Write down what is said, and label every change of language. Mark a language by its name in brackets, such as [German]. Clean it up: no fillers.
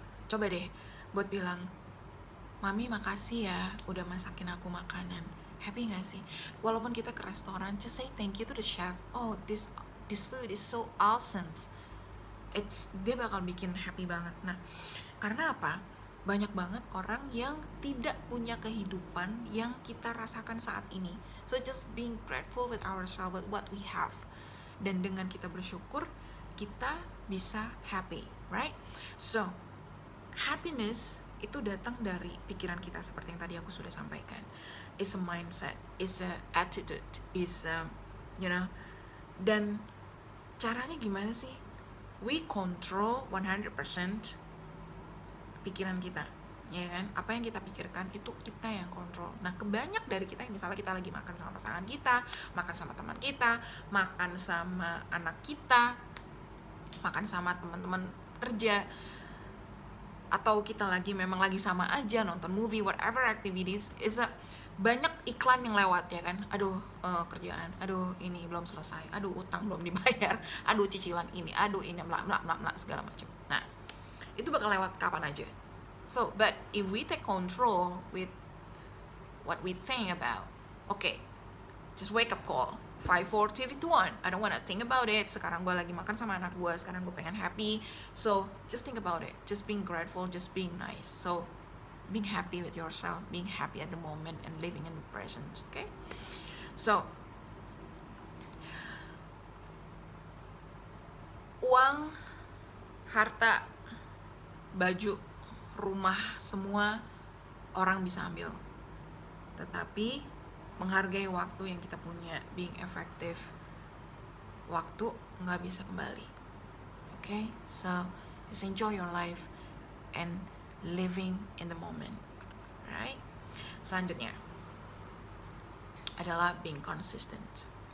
[Indonesian] Coba deh buat bilang, "Mami makasih ya udah masakin aku makanan." Happy gak sih? Walaupun kita ke restoran, [English] just say thank you to the chef. "Oh, this food is so awesome." [Indonesian] Dia bakal bikin happy banget. Nah, karena apa? Banyak banget orang yang tidak punya kehidupan yang kita rasakan saat ini. [English] So just being grateful with ourselves, with what we have. [Indonesian] Dan dengan kita bersyukur, kita bisa happy, right? So, happiness itu datang dari pikiran kita seperti yang tadi aku sudah sampaikan. [English] It's a mindset, it's a attitude, it's a, you know. [Indonesian] Dan caranya gimana sih? [English] We control 100% [Indonesian] pikiran kita, ya kan? Apa yang kita pikirkan itu kita yang kontrol. Nah, kebanyak dari kita, misalnya kita lagi makan sama pasangan kita, makan sama teman kita, makan sama anak kita, makan sama teman-teman kerja, atau kita memang lagi sama aja nonton movie, [English] whatever activities, [Indonesian] banyak iklan yang lewat, ya kan? Aduh, kerjaan, aduh ini belum selesai, aduh utang belum dibayar, aduh cicilan ini, aduh ini bla bla bla bla segala macam. Nah, itu bakal lewat kapan aja. [English] So, but if we take control with what we think about, okay, just wake up call, 5, 4, 3, 2, 1, I don't wanna think about it. [Indonesian] Sekarang gue lagi makan sama anak gue, sekarang gue pengen happy. [English] So, just think about it, just being grateful, just being nice. So, being happy with yourself, being happy at the moment, and living in the present, okay? [Indonesian] So, uang, harta, baju, rumah, semua orang bisa ambil. Tetapi menghargai waktu yang kita punya, [English] being effective, [Indonesian] waktu nggak bisa kembali. [English] Okay? So, just enjoy your life and living in the moment. Right? [Indonesian] Selanjutnya adalah [English] being consistent.